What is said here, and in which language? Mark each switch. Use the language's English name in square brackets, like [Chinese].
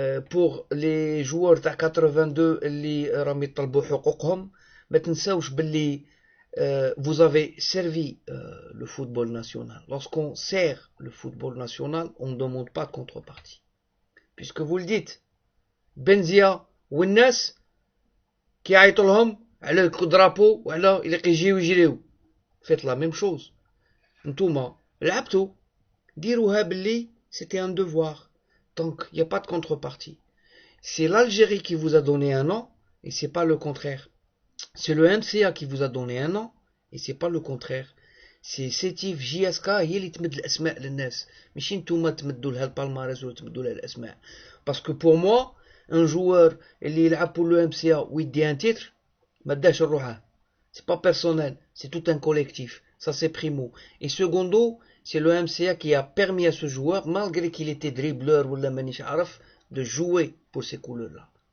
[French] pour les joueurs [Arabic] تاع 82 اللي راهم يطلبوا حقوقهم، ما تنساوش باللي [French] vous avez servi le football national. Lorsqu'on sert le football national, on ne demande pas de contrepartie. Puisque vous le dites, [Arabic] Benzia والناس كيعيطوا لهم على الدرابو وعلى اللي كيجيو يجريو. [French] faites la même chose. [Arabic] نتوما لعبتوا ديروها باللي [French] c'était un devoir. Donc il n'y a pas de contrepartie. C'est l'Algérie qui vous a donné un an et c'est pas le contraire. C'est le MCA qui vous a donné un an et c'est pas le contraire. [Arabic] C'est Sétif JSK هي اللي تمد الاسماء للناس، ماشي نتوما تمدوا لها البالمارس ولا تمدوا لها الاسماء. [French] Parce que pour moi un joueur [Arabic] اللي يلعب [French] pour le MCA ويدي un titre [Arabic] ما داش الروحه. [French] C'est pas personnel, c'est tout un collectif. Ça c'est primo. Et secondo, c'est le MCA qui a permis à ce joueur, malgré qu'il était dribbleur ou [Arabic] la manish araf, [French] de jouer pour ces couleurs-là.